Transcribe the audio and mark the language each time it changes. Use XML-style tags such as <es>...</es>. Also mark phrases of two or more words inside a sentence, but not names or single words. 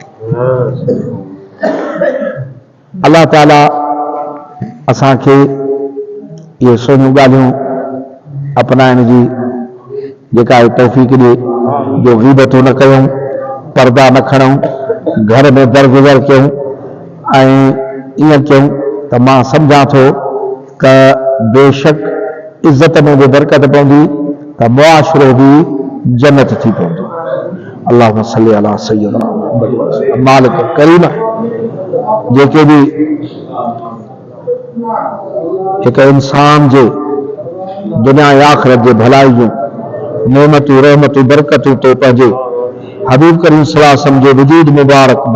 <sd>अल्लाह ताला असांखे इहे सुहिणियूं ॻाल्हियूं अपनाइण जी जेका आहे तौफ़ीक़ ॾिए, जो ग़ीबतूं न कयूं, पर्दा न खणूं, घर में दरगुज़र कयूं ऐं ईअं कयूं त मां सम्झां थो त बेशक इज़त में बि बरकत पवंदी, त मुआशिरो बि जन्नत थी पवंदो।</sd> <ar>اللهم صل على سيدنا مالك كريم.</ar> <sd>जेके बि हिक इंसान जे दुनिया ऐं आख़िरत जे भलाई जूं नेमतूं रहमतूं बरकतूं तो पंहिंजे हबीब करीम</sd> <ar>صلى الله عليه وسلم</ar> <sd>जे वजूद मुबारक</sd>